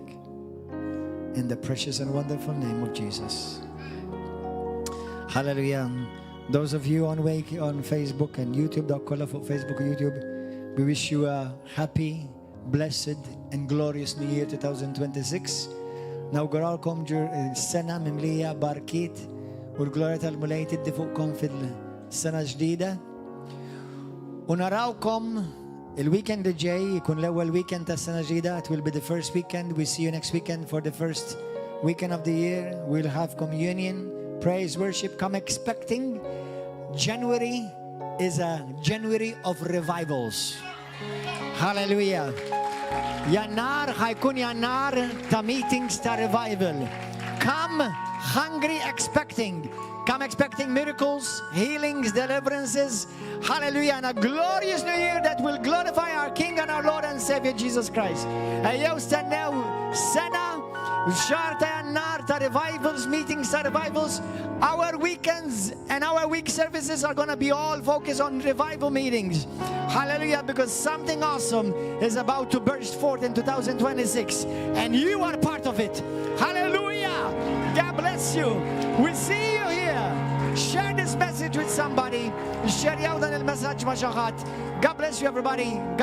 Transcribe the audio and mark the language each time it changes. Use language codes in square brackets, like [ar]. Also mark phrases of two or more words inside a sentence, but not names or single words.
[en] In the precious and wonderful name of Jesus. Hallelujah. Those of you on Facebook and YouTube, Facebook and YouTube, we wish you a happy, blessed and glorious New Year 2026. [mt] Nawguralkom sena mimlija barkit u l-glorja tal-mulej tiddi fuqkom fil-sena ġdida. U narawkom il-weekend li ġej ikun l-ewwel weekend tas-sena ġdida. [en] It will be the first weekend. We see you next weekend for the first weekend of the year. We'll have communion, praise, worship. Come expecting. January is a January of revivals. Hallelujah. [mt] Jannar ħajkun jannar ta' meetings ta' revival. [en] Come hungry expecting. Come expecting miracles, healings, deliverances. Hallelujah. And a glorious new year that will glorify our King and our Lord and Savior Jesus Christ. [mt] Ejjew stennew sena xahar ta' jannar ta' [en] revivals, meetings [mt] ta' revivals. [en] Our weekends and our week services are going to be all focused on revival meetings. Hallelujah, because something awesome is about to burst forth in 2026. And you are part of it. Hallelujah. God bless you. We'll see you here. Share this message with somebody. [mt] Share dan il-messaġġ ma' xi ħadd. [en] God bless you, everybody.